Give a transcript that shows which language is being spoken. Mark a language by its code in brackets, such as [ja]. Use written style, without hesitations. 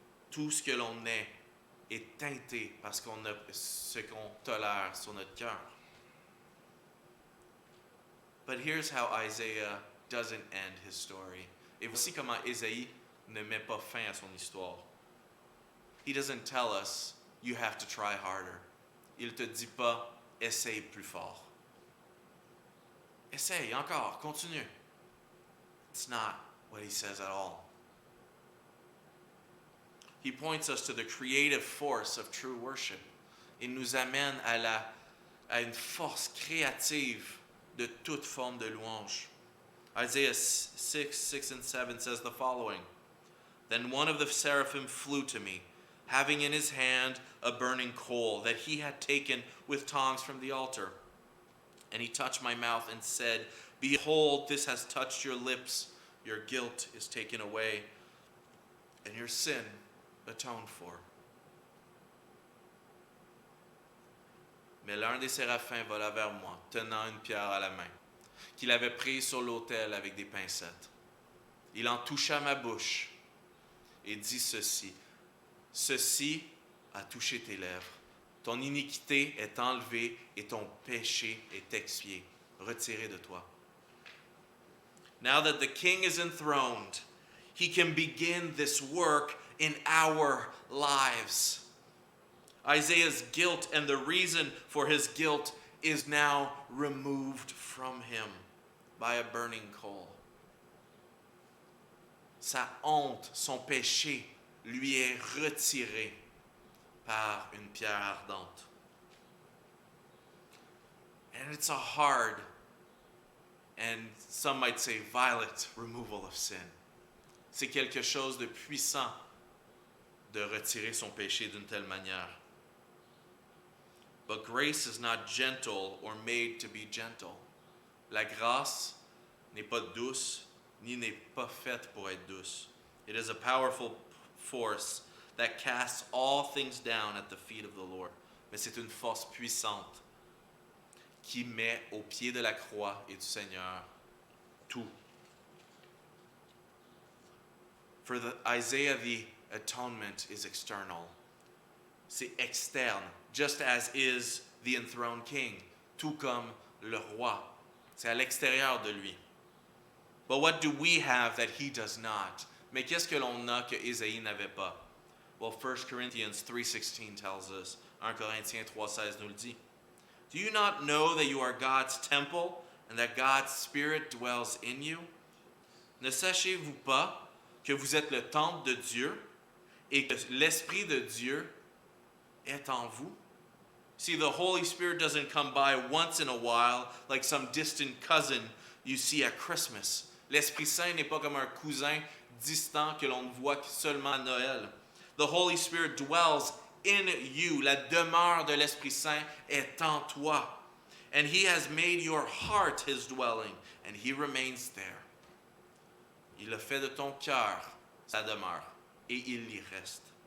[fr] Tout ce que l'on est teinté parce qu'on a ce qu'on tolère sur notre cœur. [en] But here's how Isaiah doesn't end his story. [fr] Et voici comment Isaïe ne met pas fin à son histoire. [en] He doesn't tell us, you have to try harder. [fr] Il te dit pas, essaye plus fort. Essaye encore, continue. [en] It's not what he says at all. He points us to the creative force of true worship. [fr] Il nous amène à une force créative de toute forme de louange. [en] Isaiah 6 and 7 says the following. Then one of the seraphim flew to me, having in his hand a burning coal that he had taken with tongs from the altar. And he touched my mouth and said, Behold, this has touched your lips. Your guilt is taken away, and your sin atoned for. [fr] Mais l'un des séraphins vola vers moi, tenant une pierre à la main, qu'il avait prise sur l'autel avec des pincettes. Il en toucha ma bouche et dit ceci. Ceci a touché tes lèvres. Ton iniquité est enlevée et ton péché est expié, retiré de toi. [en] Now that the king is enthroned, he can begin this work in our lives. Isaiah's guilt and the reason for his guilt is now removed from him by a burning coal. [fr] Sa honte, son péché, lui est retiré par une pierre ardente. [en] And it's a hard, and some might say violent, removal of sin. [fr] C'est quelque chose de puissant de retirer son péché d'une telle manière. [en] But grace is not gentle or made to be gentle. [fr] La grâce n'est pas douce, ni n'est pas faite pour être douce. [en] It is a powerful force that casts all things down at the feet of the Lord. [fr] Mais c'est une force puissante qui met au pied de la croix et du Seigneur tout. [en] For Isaiah, the atonement is external. [fr] C'est externe, [en] just as is the enthroned king, [fr] tout comme le roi. C'est à l'extérieur de lui. [en] But what do we have that he does not? [fr] Mais qu'est-ce que l'on a que Ésaïe n'avait pas? [en] Well, 1 Corinthians 3:16 tells us. [fr] 1 Corinthiens 3:16 nous le dit. [en] Do you not know that you are God's temple and that God's Spirit dwells in you? [fr] Ne sachez-vous pas que vous êtes le temple de Dieu et que l'Esprit de Dieu est en vous? [en] See, the Holy Spirit doesn't come by once in a while like some distant cousin you see at Christmas. [fr] L'Esprit Saint n'est pas comme un cousin distant que l'on ne voit seulement à Noël. [en] The Holy Spirit dwells in you. [fr] La demeure de l'Esprit Saint est en toi. [en] And He has made your heart His dwelling, and He remains there. [fr] Il a fait de ton cœur sa demeure, et il y reste.